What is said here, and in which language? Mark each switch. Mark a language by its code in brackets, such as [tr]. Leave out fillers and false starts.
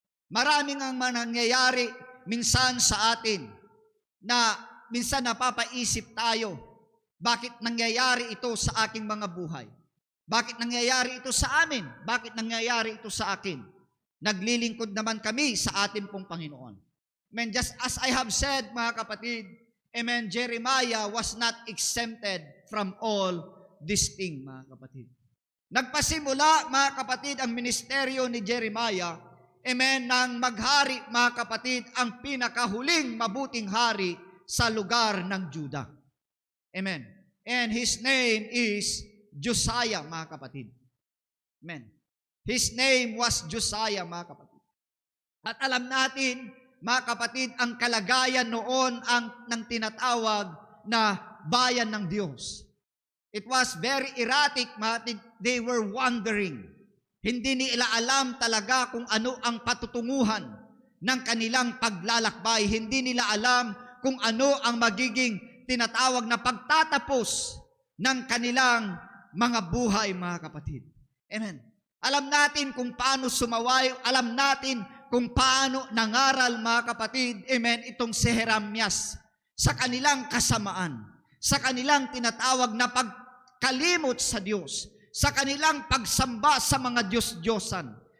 [tl] Maraming ang nangyayari minsan sa atin na minsan napapaisip tayo, bakit nangyayari ito sa aking mga buhay? Bakit nangyayari ito sa amin? Bakit nangyayari ito sa akin? Naglilingkod naman kami sa ating pong Panginoon. Amen. [en] Just as I have said, [tl] mga kapatid, [en] amen, Jeremiah was not exempted from all these things, mga kapatid. [tl] Nagpasimula, mga kapatid, ang ministeryo ni Jeremiah, amen, nang maghari, mga kapatid, ang pinakahuling mabuting hari sa lugar ng Judah. [en] Amen. And his name is Josiah, [tl] mga kapatid. [en] Amen. His name was Josiah, [tl] mga kapatid. At alam natin, mga kapatid, ang kalagayan noon ng tinatawag na bayan ng Diyos. [en] It was very erratic, [tl] mga kapatid. [en] They were wandering. [tl] Hindi nila alam talaga kung ano ang patutunguhan ng kanilang paglalakbay. Hindi nila alam kung ano ang magiging tinatawag na pagtatapos ng kanilang mga buhay, mga kapatid. Amen. Alam natin kung paano sumaway, alam natin kung paano nangaral, mga kapatid, amen, itong si Jeremias sa kanilang kasamaan, sa kanilang tinatawag na pagkalimot sa Diyos, sa kanilang pagsamba sa mga Diyos-Diyosan.